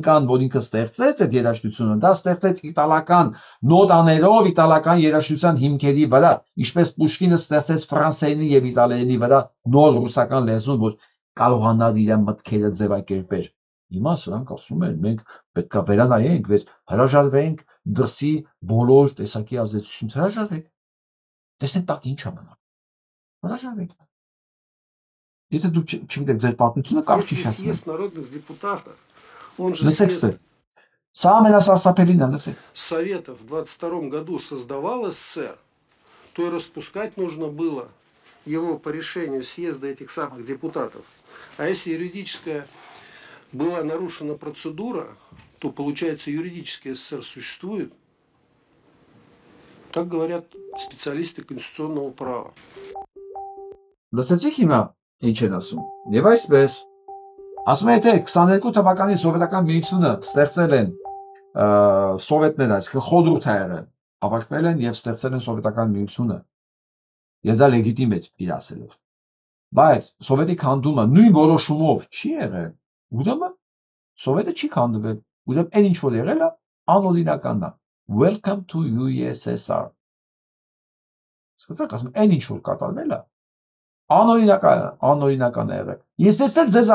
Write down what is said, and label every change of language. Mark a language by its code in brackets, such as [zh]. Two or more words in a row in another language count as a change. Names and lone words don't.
[hy] կան, որ ինքը ստեղծեց այդ երաժշտությունը, դա ստեղծեց իտալական նոտաներով, իտալական երաժշտության հիմքերի վրա, ինչպես Պուշկինը ստեղծեց ֆրանսերենի եւ իտալերենի վրա նոր ռուսական լեզուն, որ կարողանար իր մտքերը ձևակերպել։ Հիմա սրանք ասում են, մենք պետք է վերանայենք, որ հրաժարվենք դրսի բոլոր տեսակի ազդեցությունից, հրաժարվենք։ Տեսնենք տակ ինչ է մնում։ Հրաժարվենք։ Եթե դուք չգիտեք ձեր պատմությունը, կարճ հիշեցնեմ։ [ru] Съезд народных депутатов, он же [hy] Սա ամենասարսափելին է, լսեք։ [ru] Советов в 22 году создавал СССР, то и распускать нужно было его по решению съезда этих самых депутатов. А если юридическая была нарушена процедура, то, получается, юридический СССР существует. Так говорят специалисты конституционного права. [hy] Լսեցիք հիմա ինչ են ասում։ Եվ այսպես, ասում են, թե 22 թվականի սովետական միությունը ստեղծել են սովետները, այսինքն խորհուրդ է եղել, հավաքվել են եւ ստեղծել են սովետական միությունը։ Եվ դա լեգիտիմ է իր ասելով։ Բայց սովետի քանդումը նույն որոշումով չի եղել։ Ուրեմն սովետը չի քանդվել։ Ուրեմն այն ինչ որ եղել է, անօրինականն է։ [en] Welcome to USSR։ [hy] Սկսած ասում, այն ինչ որ կատարվել է, անօրինական է եղել։ Ես էլ